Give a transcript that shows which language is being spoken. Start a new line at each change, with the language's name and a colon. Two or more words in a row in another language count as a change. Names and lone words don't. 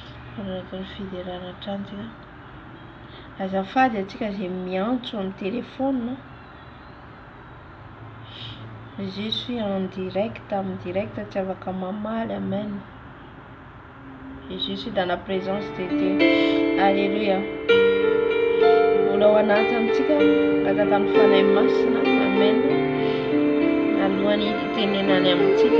Malagasy: Fanatony Fiderana trantsika. Azafady atsika zay miantso amin'ny téléphone.
French: Je suis en direct,
Malagasy: tsy afaka mamaly Amen.
French: Et je suis dans la présence de Dieu. Alléluia.
Malagasy: Mbola ao anaty amintsika katakany fanahy masina. Amen. Alohany itenenany amintsika.